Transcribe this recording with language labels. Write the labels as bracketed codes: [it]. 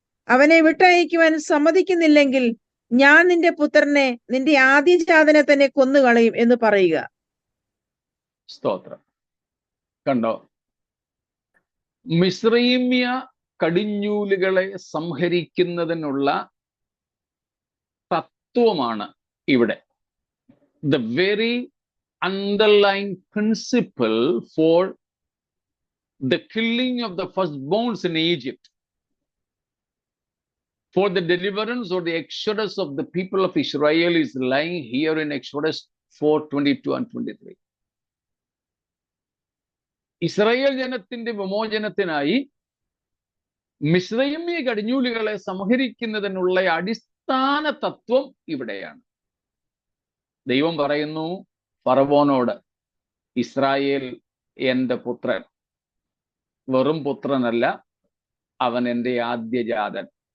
[ml] അവനെ വിട്ടയക്കുവാൻ സമ്മതിക്കുന്നില്ലെങ്കിൽ ഞാൻ നിന്റെ പുത്രനെ, നിന്റെ ആദ്യജാതനെ തന്നെ കൊന്നുകളയും എന്ന് പറയുക. സ്തോത്രം. കണ്ടോ, മിസ്രൈമ്യ കടിഞ്ഞൂലുകളെ സംഹരിക്കുന്നതിനുള്ള തത്വമാണ് ഇവിടെ. [en] The very underlying principle for the killing of the firstborns in Egypt, for the deliverance or the exodus of the people of Israel, is lying here in Exodus 4:22 and 23. [ml] Israel ജനത്തിന്റെ വിമോചനത്തിനായി മിസ്രൈമ്യ കടിഞ്ഞൂലുകളെ സംഹരിക്കുന്നതിനുള്ള അടിസ്ഥാന തത്വം ഇവിടെയാണ്. ദൈവം പറയുന്നു ഫറവോനോട്, ഇസ്രായേൽ എന്റെ പുത്രൻ, വെറും പുത്രനല്ല, അവൻ എന്റെ ആദ്യജാതൻ.